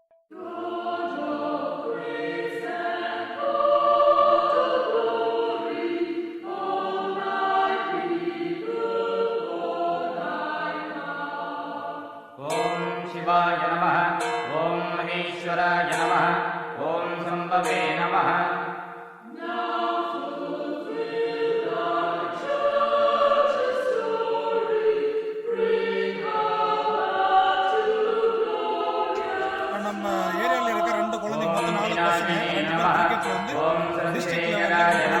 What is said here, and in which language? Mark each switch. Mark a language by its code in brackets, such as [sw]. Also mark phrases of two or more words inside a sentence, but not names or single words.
[sa] शिवाय नमः। ओम महेश्वराय नमः। ओम संभवे नमः। [ta] நம்ம ஏரியால இருக்க ரெண்டு குழந்தைங்க மொத்தம் 4 பசங்க ரெண்டு பேர் கிரிக்கெட்ல வந்து [en] district levella